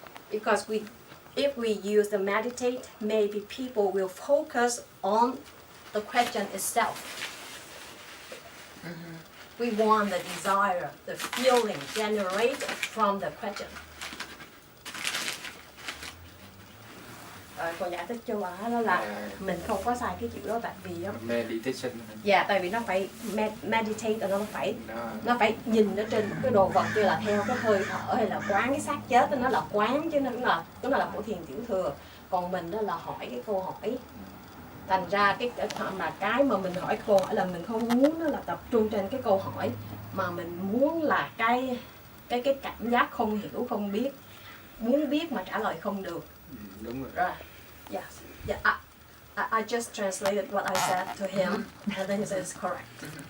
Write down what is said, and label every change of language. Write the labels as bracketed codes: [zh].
[en] Because if we use the meditate, maybe people will focus on the question itself. Mm-hmm. We want the desire, the feeling generated from the question. [vi] Cô giải thích cho bà đó là mình không có xài cái chữ đó tại vì [en] meditation. [vi] Dạ, tại vì nó phải meditate, nó phải nhìn ở trên cái đồ vật, như là theo cái hơi thở hay là quán cái xác chết, nó là quán chứ nó là của thiền tiểu thừa. Còn mình đó là hỏi cái câu hỏi. Thành ra cái mà mình hỏi câu hỏi là mình không muốn nó là tập trung trên cái câu hỏi, mà mình muốn là cái cảm giác không hiểu, không biết, muốn biết mà trả lời không được. Đúng rồi. [en] Right. Yes. Yeah. I just translated what I said to him, and then he says correct.